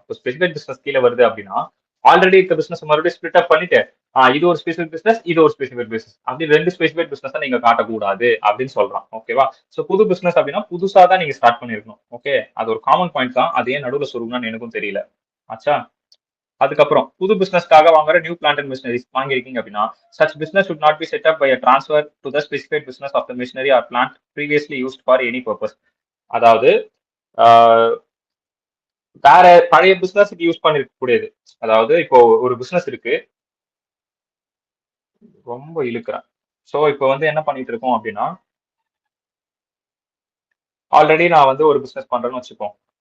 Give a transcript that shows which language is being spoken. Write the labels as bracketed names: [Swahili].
[Tamil] இப்போ specific business கீழே வருது அப்படின்னா ஆல்ரெடி இருக்க பிசினஸ் மறுபடியும் ஸ்பிளிட் அப் பண்ணிட்டு இது ஒரு ஸ்பெசிபிக் பிசினஸ், இது ஒரு ஸ்பெசிபிக் பிசினஸ், அப்படி ரெண்டு ஸ்பெசிபிக் பிசினஸ் நீங்க காட்டக்கூடாது அப்படின்னு சொல்றான். ஓகேவா? சோ புது பிசினஸ் அப்படின்னா புதுசா தான் நீங்க ஸ்டார்ட் பண்ணிருக்கணும். ஓகே, அது ஒரு காமன் பாயிண்ட் தான். அது ஏன் நடுவில் சொல்லுங்கன்னு எனக்கும் தெரியல. ஆச்சா? அதுக்கப்புறம் புது பிசினஸ்க்காக வாங்குற நியூ பிளான்ட் அண்ட் மிஷினரிஸ் வாங்கிருக்கீங்க அப்படின்னா [English] such business should not be set up by a transfer to the specified business of the machinery or plant previously used for any purpose. [Tamil] அதாவது வேற பழைய பிசினஸ்க்கு யூஸ் பண்ணிருக்க கூடியது. அதாவது இப்போ ஒரு பிசினஸ் இருக்கு, ரொம்ப இழுக்கிறேன். ஸோ இப்போ வந்து என்ன பண்ணிட்டு இருக்கோம் அப்படின்னா, ஆல்ரெடி நான் வந்து ஒரு பிசினஸ் பண்றேன்னு வச்சுப்போம்.